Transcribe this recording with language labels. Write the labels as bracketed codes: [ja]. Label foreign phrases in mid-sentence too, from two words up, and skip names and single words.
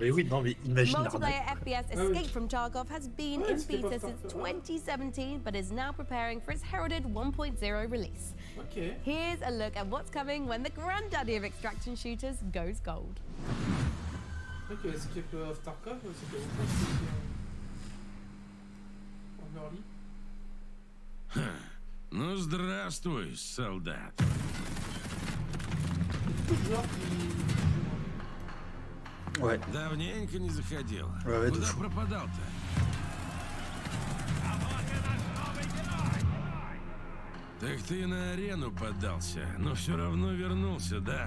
[en] Multiplayer FPS Escape from Tarkov has been in beta since 2017, but is now preparing for its heralded 1.0 release. Here's a look at what's coming when the granddaddy of extraction shooters goes gold. [fr] Ok, Escape of Tarkov, c'est pas en early. [ru] Ну, здравствуй, солдат. [fr] Ouais. [ru] Давненько не заходил. [fr] Ouais, [ru] Куда пропадал-то? Так ты на арену поддался, но все равно вернулся, да?